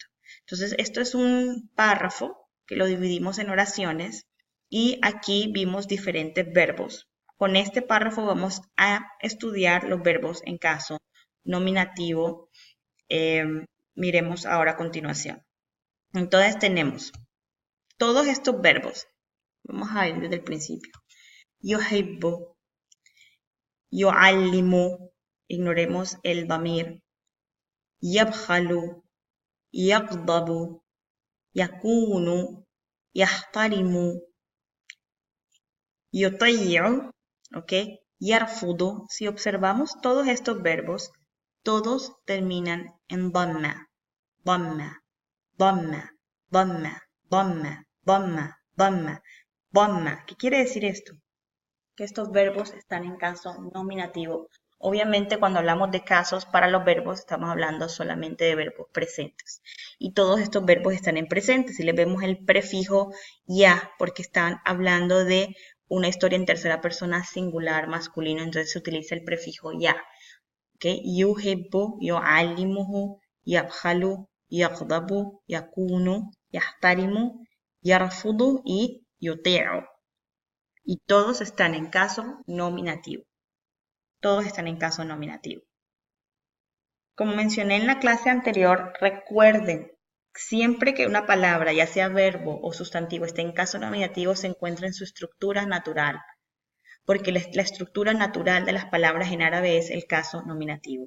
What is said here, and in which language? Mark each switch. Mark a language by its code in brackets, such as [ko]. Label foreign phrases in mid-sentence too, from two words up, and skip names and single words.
[es] Entonces, esto es un párrafo que lo dividimos en oraciones y aquí vimos diferentes verbos. Con este párrafo vamos a estudiar los verbos en caso nominativo. Miremos ahora a continuación. Entonces tenemos todos estos verbos. Vamos a ver desde el principio. [ar] يحب، يعلم, [es] ignoremos el damir. [ar] يبخل، يكذب، يكون، يحترم، يطيع, ¿ok? [es] Yarfudu. Si observamos todos estos verbos, todos terminan en [ar] ضمة، ضمة، ضمة، ضمة، ضمة، ضمة، ضمة، ضمة, [es] dhamma, dhamma, dhamma, dhamma. ¿Qué quiere decir esto? Que estos verbos están en caso nominativo. Obviamente cuando hablamos de casos para los verbos estamos hablando solamente de verbos presentes. Y todos estos verbos están en presente. Si les vemos el prefijo ya, porque están hablando de una historia en tercera persona singular, masculino, entonces se utiliza el prefijo ya. [ar] ¿Okay? يحب، يعلمه، يبخل، يكذب، يكون، يحترم، يرفض y yuti'u. [es] Y todos están en caso nominativo. Todos están en caso nominativo. Como mencioné en la clase anterior, recuerden, siempre que una palabra, ya sea verbo o sustantivo, esté en caso nominativo, se encuentra en su estructura natural, porque la estructura natural de las palabras en árabe es el caso nominativo.